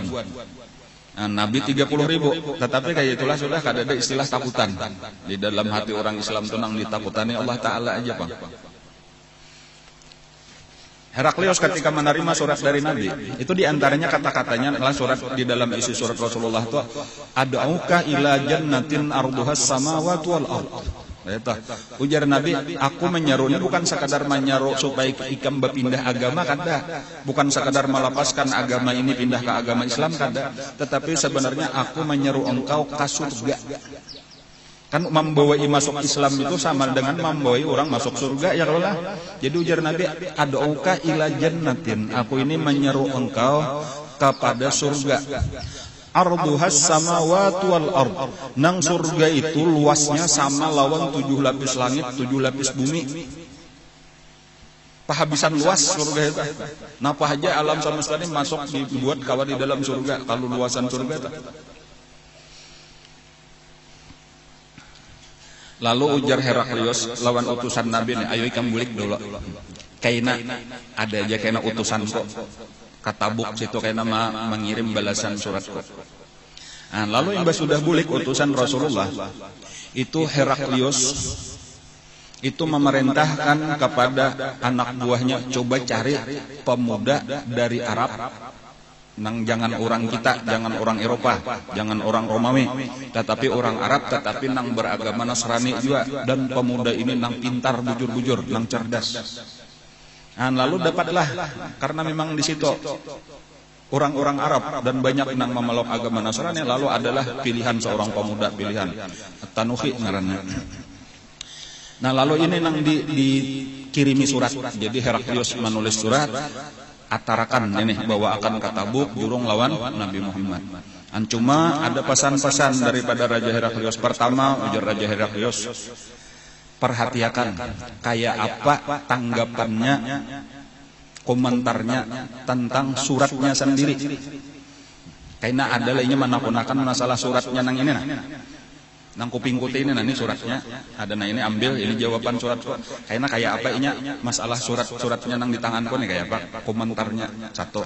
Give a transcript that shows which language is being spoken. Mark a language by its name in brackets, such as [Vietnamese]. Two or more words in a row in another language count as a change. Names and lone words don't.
[Indonesian] Nabi 30 ribu. [Banjar] Tetapi kayak itulah sudah kada ada istilah takutan. Di dalam hati orang Islam itu nang ditakutani Allah Ta'ala aja, Pak. [Indonesian] Heraklius ketika menerima surat dari Nabi, itu diantaranya kata-katanya adalah surat di dalam isi surat Rasulullah itu, [Arabic] ad'uka ila jannatin arduhas samawati wal ard. [Banjar] Ujar Nabi, aku menyeru ini bukan sekadar menyeru supaya ikam berpindah agama, kada. [Indonesian] Bukan sekadar melepaskan agama ini pindah ke agama Islam, kada. Tetapi sebenarnya aku menyeru engkau ke surga. [Banjar] Kan membawai masuk Islam itu sama dengan membawai orang masuk surga, ya kalau lah. [Indonesian] Jadi ujar Nabi, [Arabic] ad'uka ila jannatin, [Indonesian] aku ini menyeru engkau kepada surga. [Arabic] Arduhas samawati wal ard, [Banjar] nang surga itu luasnya sama lawan 7 lapis langit, 7 lapis bumi. Pahabisan luas surga itu. Napa aja alam semesta ini masuk dibuat kawan di dalam surga, kalau luasan surga itu. Lalu ujar Heraklius lawan utusan Nabi ini, ayo ikam bulik dulu. Kaina ada aja kaina utusan kok. Katabuk situ kaina mengirim balasan surat kok. [Indonesian] Nah, lalu yang sudah bulik utusan Rasulullah itu Heraklius itu memerintahkan kepada anak buahnya, coba cari pemuda dari Arab. Nang jangan orang kita, jangan orang Eropa, jangan orang Romawi, tetapi orang Arab, tetapi nang beragama Nasrani juga, dan pemuda ini nang pintar, bujur-bujur, nang cerdas. Nah, lalu dapatlah, karena memang di situ orang-orang Arab dan banyak nang memeluk agama Nasrani, lalu adalah pilihan seorang pemuda, pilihan Tanuhi ngarannya. Nah, lalu ini nang dikirimi surat. Jadi Heraklius menulis surat, atarakan ini bahwa akan katabuk jurung lawan Nabi Muhammad. Cuma ada pesan-pesan daripada Raja Heraklius. Pertama, ujar Raja Heraklius, perhatikan kayak apa tanggapannya, komentarnya tentang suratnya sendiri. Karena ada lainnya menakunakan masalah suratnya nang ini nang kuping kuti ini nanti suratnya ada, nah ini ambil ini jawaban surat karena kayak apa ini masalah suratnya nang di tanganku nih kayak apa komentarnya satu.